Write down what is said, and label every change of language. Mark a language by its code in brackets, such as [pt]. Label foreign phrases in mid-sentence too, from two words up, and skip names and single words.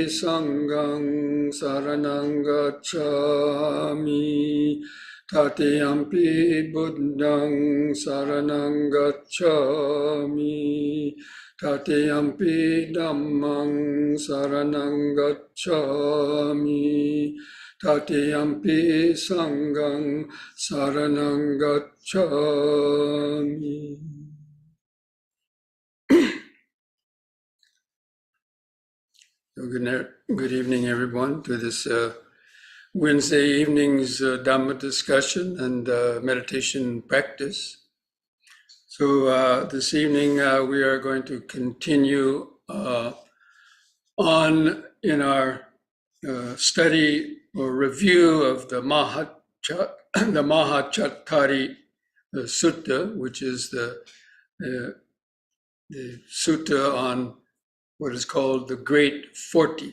[pi] Sanghang saranang gacchami, Tatiyampi Buddhang saranang gacchami, Tatiyampi Dhammang saranang gacchami, Tatiyampi Sanghang saranang gacchami. [en] Good evening, everyone, to this Wednesday evening's Dhamma discussion and meditation practice. So this evening we are going to continue on in our study or review of the Mahachattari Sutta, which is the sutta on what is called the Great 40.